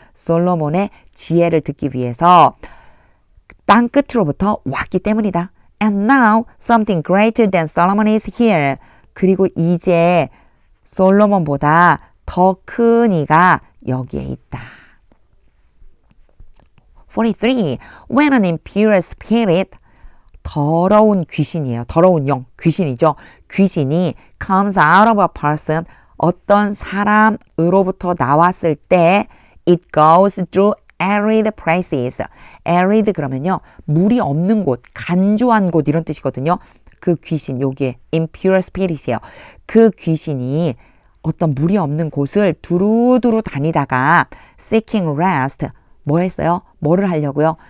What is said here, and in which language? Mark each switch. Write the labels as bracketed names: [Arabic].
[Korean] 솔로몬의 지혜를 듣기 위해서 땅 끝으로부터 왔기 때문이다. [English] And now something greater than Solomon is here. [Korean] 그리고 이제 솔로몬보다 더 큰 이가 여기에 있다. 43. [English] When an impure spirit, [Korean] 더러운 귀신이에요. 더러운 영, 귀신이죠. 귀신이 [English] comes out of a person, [Korean] 어떤 사람으로부터 나왔을 때 [English] it goes through arid places. [Korean] arid 그러면요, 물이 없는 곳, 간조한 곳 이런 뜻이거든요. 그 귀신, 여기에 impure spirit이에요. 그 귀신이 어떤 물이 없는 곳을 두루두루 다니다가 [English] seeking rest, [Korean] 뭐 했어요? 뭐를 하려고요?